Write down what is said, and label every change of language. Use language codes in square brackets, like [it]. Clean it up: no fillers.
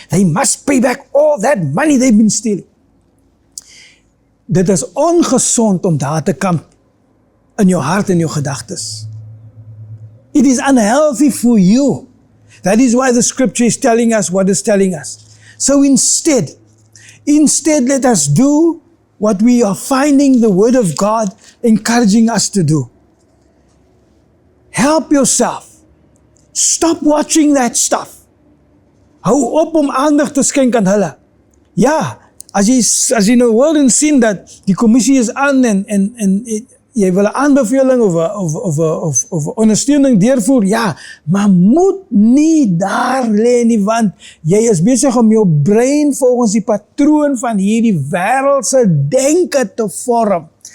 [en] They must pay back all that money they've been stealing. [af] Dit is ongesond om daar te kamp in jou hart en jou gedagtes. [en] It is unhealthy for you. That is why the scripture is telling us what it's telling us. So instead, let us do what we are finding the Word of God encouraging us to do. Help yourself. Stop watching that stuff. [af] Hou op om aandag te skenk aan hulle. Ja, as jy nou hoor en sien dat die kommissie is aan en jy wil 'n aanbeveling of ondersteuning deurvoer, ja, maar moet nie daar lê nie, want jy is besig om jou brein volgens die patroon van hierdie wêreldse denke te vorm.